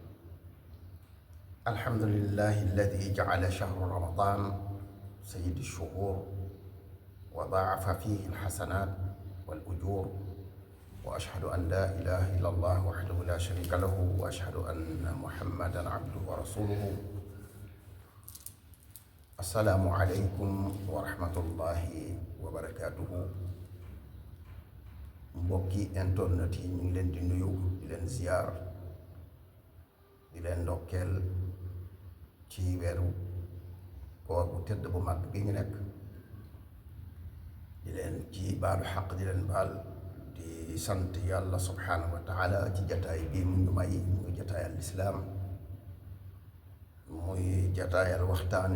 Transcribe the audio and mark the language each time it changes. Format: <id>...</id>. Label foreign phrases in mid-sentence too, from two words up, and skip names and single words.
<ar>الحمد لله الذي جعل شهر رمضان سيد الشهور، وضاعف فيه الحسنات والأجور، وأشهد أن لا إله إلا الله وحده لا شريك له، وأشهد أن محمدا عبده ورسوله. السلام عليكم ورحمة الله وبركاته.</ar> <wo>mbokki internet yi ñu ngi leen di nuyu, di leen ziyaar, di leen ndokkeel ci weeru koor bu tëdd bu mag bi ñu nekk, di leen ci baalu xaq, di leen baal, di sant yàlla</wo> <ar>سبحانه وتعالى</ar> <wo>ci jataay bii mu ñu may, muy jataayal lislaam, muy jataayal waxtaan.</wo>